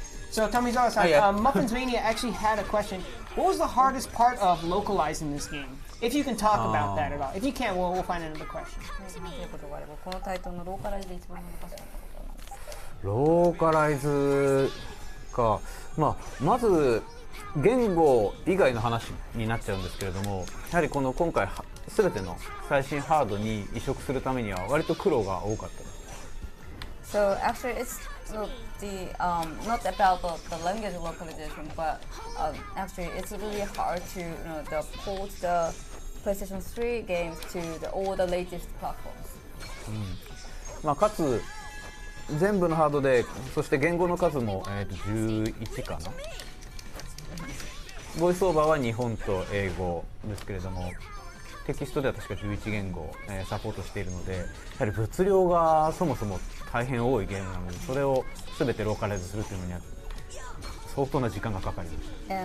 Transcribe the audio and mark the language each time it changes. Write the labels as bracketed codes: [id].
[en] So Tomizawa-san, Muffins Mania actually had a question. What was the hardest part of localizing this game? If you can talk about that at all. If you can't, we'll find another question. [ja] ということがあれば、このタイトルのローカライズで一番難しかったことは何ですか？ローカライズか、まず言語以外の話になっちゃうんですけれども、やはりこの今回全ての最新ハードに移植するためには割と苦労が多かったです。 [en] So actually, it's the not about the language localization, but actually it's really hard to port the PlayStation 3 games to all the latest platforms. [ja] かつ全部のハードで、そして言語の数も、11かな。ボイスオーバーは日本と英語ですけれども、テキストでは確か11言語、サポートしているので、やはり物量がそもそも大変多いゲームなので、それを全てローカライズするというのには相当な時間がかかりました。